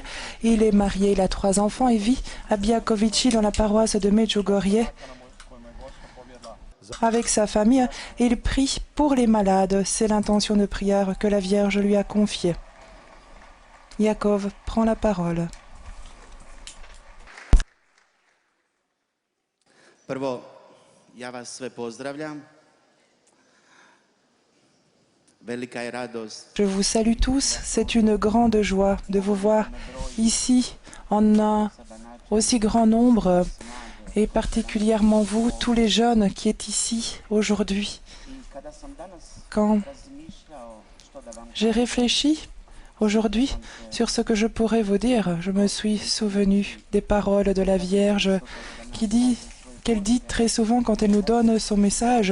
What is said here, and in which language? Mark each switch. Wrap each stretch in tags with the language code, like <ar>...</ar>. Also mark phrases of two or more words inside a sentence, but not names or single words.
<fr>Il est marié, il a 3 enfants et vit à Biakovici dans la paroisse de Medjugorje avec sa famille. Il prie pour les malades. C'est l'intention de prière que la Vierge lui a confiée. Yaakov prend la parole.</fr> <hr>Prvo, ja vas sve pozdravljam. Velika je radost.</hr> <fr>Je vous salue tous. C'est une grande joie de vous voir ici en un aussi grand nombre, et particulièrement vous, tous les jeunes qui êtes ici aujourd'hui. Quand j'ai réfléchi aujourd'hui sur ce que je pourrais vous dire, je me suis souvenu des paroles de la Vierge qu'elle dit très souvent quand elle nous donne son message.</fr>